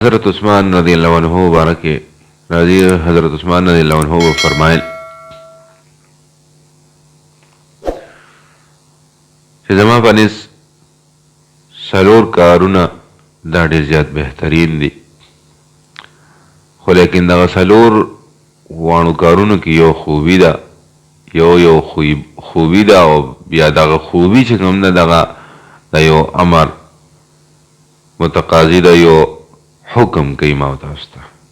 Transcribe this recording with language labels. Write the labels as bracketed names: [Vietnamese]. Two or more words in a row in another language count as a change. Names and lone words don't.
[Urdu] حضرت عثمان رضی اللہ عنہ مبارک راضی حضرت عثمان رضی اللہ عنہ وہ فرمائل [Pashto] چې زما په نس څلور کارونه دا ډېر زیات بهترین دي، خو لیکن دغه څلور واړو کارونو کې یو خوبي ده، یو خوبي ده، او بیا دغه خوبي چې کوم ده دغه د یو امر متقاضي ده، یو حکم کوي ما تاسو ته.